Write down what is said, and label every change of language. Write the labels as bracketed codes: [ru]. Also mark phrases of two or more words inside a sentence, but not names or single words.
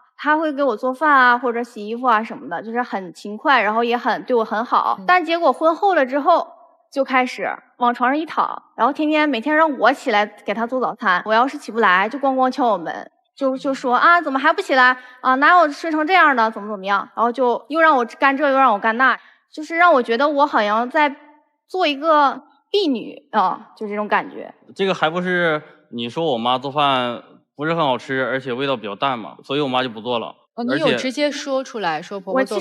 [zh] 他会給我做飯啊，或者洗衣服啊什麼的，就是很勤快，然後也很对我很好。但結果婚後了之後，就開始往床上一躺，然後每天讓我起來給他做早餐。我要是起不來，就咣咣敲我門，就說啊，怎麼還不起來啊？哪有睡成這樣的？ 怎麼樣？然後就又讓我幹這，又讓我幹那，就是讓我覺得我好像在做一個婢女啊，就這種感覺。這個還不是你說我媽做飯不是很好吃，而且味道比較淡嘛，所以我媽就不做了。你有直接說出來說婆婆做飯不好吃？